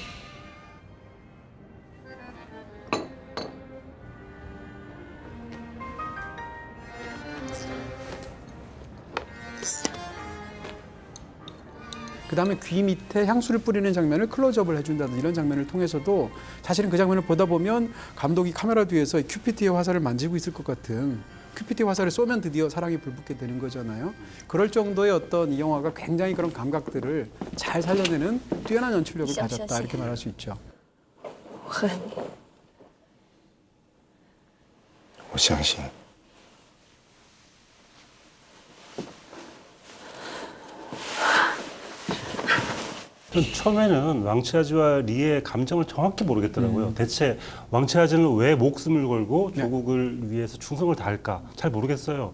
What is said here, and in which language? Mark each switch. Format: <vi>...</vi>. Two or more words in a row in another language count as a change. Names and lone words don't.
<ko>그다음에 귀 밑에 향수를 뿌리는 장면을 클로즈업을 해준다든지 이런 장면을 통해서도 사실은 그 장면을 보다 보면 감독이 카메라 뒤에서 큐피트의 화살을 만지고 있을 것 같은 큐피트의 화살을 쏘면 드디어 사랑이 불붙게 되는 거잖아요. 그럴 정도의 어떤 이 영화가 굉장히 그런 감각들을 잘 살려내는 뛰어난 연출력을 가졌다 이렇게 말할 수 있죠.</ko> <zh>我恨你。我相信。</zh> <ko>전 처음에는 왕치아지와 리의 감정을 정확히 모르겠더라고요. 대체 왕치아지는 왜 목숨을 걸고 조국을 위해서 충성을 다할까 잘 모르겠어요.</ko>